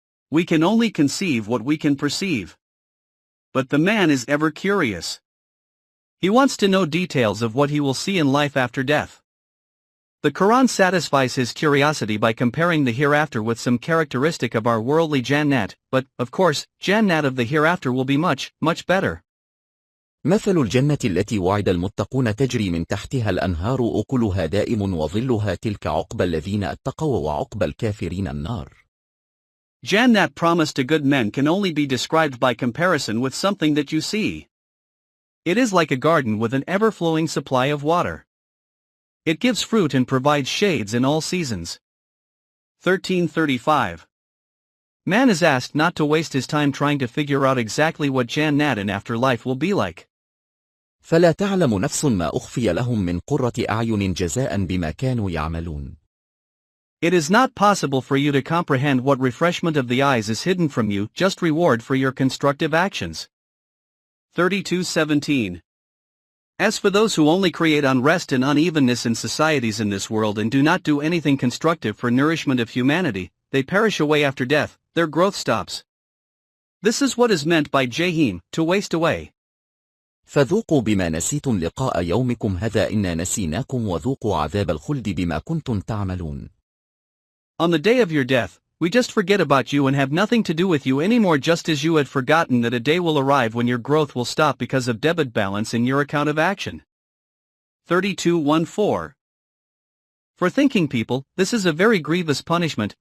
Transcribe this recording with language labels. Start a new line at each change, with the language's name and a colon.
English: We can only conceive what we can perceive. But the man is ever curious. He wants to know details of what he will see in life after death. The Quran satisfies his curiosity by comparing the hereafter with some characteristic of our worldly Jannat, but, of course, Jannat of the hereafter will be much, much better.
Arabic: مثل الجنة التي وعد المتقون تجري من تحتها الأنهار أكلها دائم وظلها تلك عقبى الذين اتقوا وعقبى الكافرين النار.
English: Jannat promised to good men can only be described by comparison with something that you see. It is like a garden with an ever-flowing supply of water. It gives fruit and provides shades in all seasons. 1335. Man is asked not to waste his time trying to figure out exactly what Jannat in afterlife will be like.
Arabic: فلا تعلم نفس ما أخفي لهم من قرة أعين جزاء بما كانوا يعملون.
English: It is not possible for you to comprehend what refreshment of the eyes is hidden from you, just reward for your constructive actions. 32:17. As for those who only create unrest and unevenness in societies in this world and do not do anything constructive for nourishment of humanity, they perish away after death, their growth stops. This is what is meant by Jahim, to waste away.
Arabic: فذوقوا بما نسيتم لقاء يومكم هذا إنا نسيناكم وذوقوا عذاب الخلد بما كنتم تعملون.
English: On the day of your death, we just forget about you and have nothing to do with you anymore, just as you had forgotten that a day will arrive when your growth will stop because of debit balance in your account of action. 32:14. For thinking people, this is a very grievous punishment.